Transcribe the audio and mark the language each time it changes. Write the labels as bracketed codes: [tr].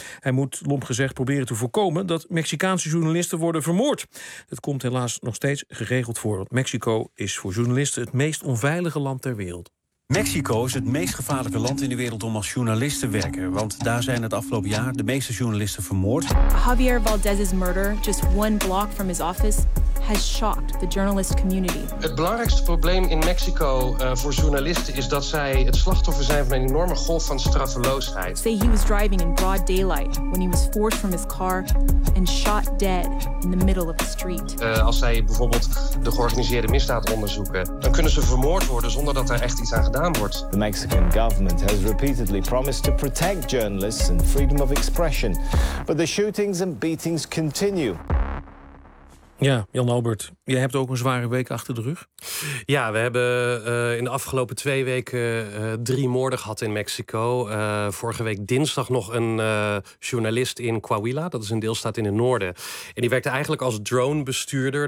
[nl] Hij moet, lomp gezegd, proberen te voorkomen dat Mexicaanse journalisten worden vermoord. Het komt helaas nog steeds geregeld voor. Want Mexico is voor journalisten het meest onveilige land ter wereld. Mexico is het meest gevaarlijke land in de wereld om als journalist te werken, want daar zijn het afgelopen jaar de meeste journalisten vermoord. [en] Javier Valdez's murder, just one block from his office, has shocked the journalist community. [nl] Het belangrijkste probleem in Mexico voor journalisten is dat zij het slachtoffer zijn van een enorme golf van straffeloosheid. [en] Say he was driving in broad daylight when he was forced from his car and shot dead in the middle of the street. [nl] Als zij bijvoorbeeld de georganiseerde misdaad onderzoeken, dan kunnen ze vermoord worden zonder dat er echt iets aan gedaan wordt. [en] The Mexican government has repeatedly promised to protect journalists and freedom of expression, but the shootings and beatings continue. [nl] Ja, Jan-Albert, jij hebt ook een zware week achter de rug. Ja, we hebben in de afgelopen 2 weken 3 moorden gehad in Mexico. Vorige week dinsdag nog een journalist in Coahuila. Dat is een deelstaat in het noorden. En die werkte eigenlijk als dronebestuurder.